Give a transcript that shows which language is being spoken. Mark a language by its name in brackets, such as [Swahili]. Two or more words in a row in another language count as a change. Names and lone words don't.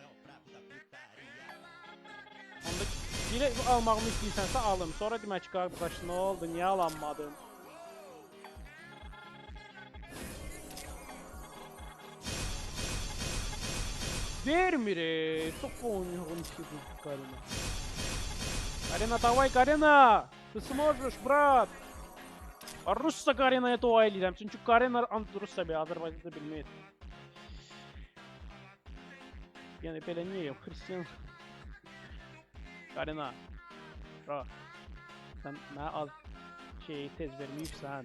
[Azerbaijani] Onda biri almağımı istəyirsənsə alım. Sonra demək ki, qardaş nə oldu, niyə alanmadın? Vermir. [Turkish] Çok oynuyorum ki bu Karina. [Russian] Карина, давай, Карина! Ты сможешь, брат! [Azerbaijani] Rusça Karina'ya dua edirəm. Çünki Karina Rusça bir Azərbaycanda bilmir. Yəni belə niyə yox? Hristiyan. Karina. Bro. Sən mənə az şeyi tez verməyibsən.